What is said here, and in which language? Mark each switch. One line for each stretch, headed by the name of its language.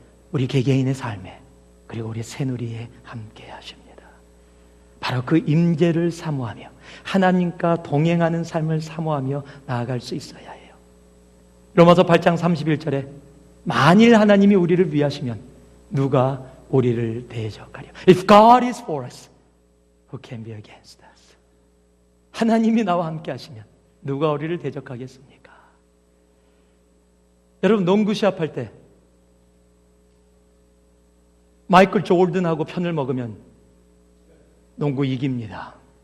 Korean: 우리 개개인의 삶에, 그리고 우리 새누리에 함께 하십니다. 바로 그 임재를 사모하며 하나님과 동행하는 삶을 사모하며 나아갈 수 있어야 해요. 로마서 8장 31절에 만일 하나님이 우리를 위하시면 누가 우리를 대적하려.
English: If God is for us, who can be against us?
Korean: 하나님이 나와 함께 하시면 누가 우리를 대적하겠습니까? 여러분, 농구 시합할 때 마이클 조던하고 편을 먹으면 농구 이깁니다.